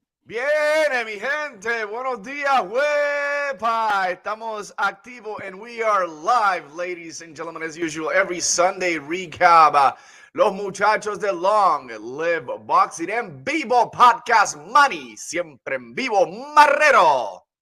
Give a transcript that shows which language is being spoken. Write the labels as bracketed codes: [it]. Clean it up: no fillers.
[es] Bien, mi gente, buenos días, wepa. Estamos activos [en] and we are live, ladies and gentlemen, as usual, every Sunday recap. [es] Los muchachos de Long Live Boxing en vivo podcast money, siempre en vivo, Marrero.